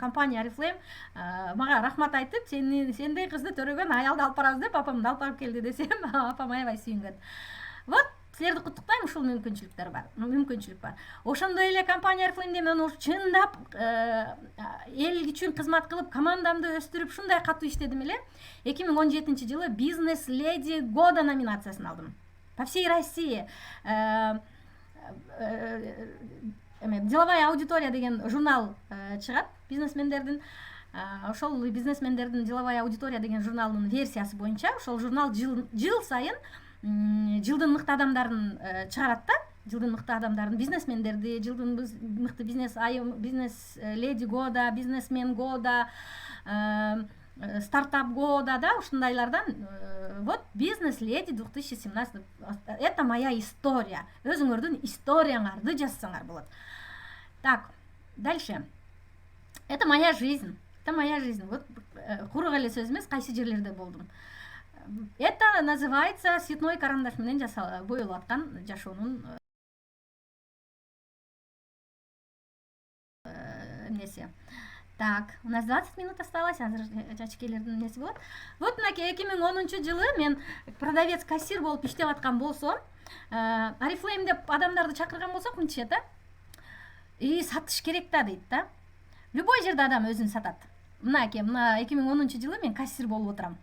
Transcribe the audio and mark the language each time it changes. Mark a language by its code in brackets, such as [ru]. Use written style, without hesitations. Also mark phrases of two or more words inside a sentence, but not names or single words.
[ky] Компания Oriflame мага рахмат айтып, сендей кызды төрөгөн аялды алып барабыз деп апамды алып барып келди десем, апам аябай сүйүнгөн. Вот, силерди куттуктайм, ушул мүмкүнчүлүк бар. Ошондой эле компания Oriflame'де мен чындап эл үчүн кызмат кылып, командамды өстүрүп, ушундай катуу иштедим эле. 2017-жылы Бизнес Леди года номинациясын алдым. [ru] По всей России [ky] Деловая аудитория деген журнал чыгат, бизнесмендердин. Ошол бизнесмендердин Деловая аудитория деген журналынын версиясы боюнча, ошол журнал жыл сайын жылдын мыкты адамдарын чыгарат да. Жылдын мыкты адамдарын, бизнесмендерди, жылдын мыкты [ru] бизнес леди года, бизнесмен года, стартап года, [ky] да, ушундайлардан. [ru] Вот бизнес леди 2017. Это моя история. [ky] Өзүңөрдүн историяңарды жазсаңар болот. [ru] Так, дальше. Это моя жизнь. [ky] Вот курук эле сөз эмес, кайсы жерлерде болдум. [ru] Это называется цветной карандаш [ky] менен боелуп аткан жашоонун эмнеси. [ru] Так, у нас 20 минут осталось, [ky] азыр жачкелердин эмнеси болот. Вот мынакей 2010-жылы мен [ru] продавец кассир [ky] болуп иштеп аткан болсом, Oriflame'де адамдарды чакырган болсок мынча да. Сатыш керек да дейт да. Любой жерде адам өзүн сатат. Мынакей, 2010-жылы мен кассир болуп отурам.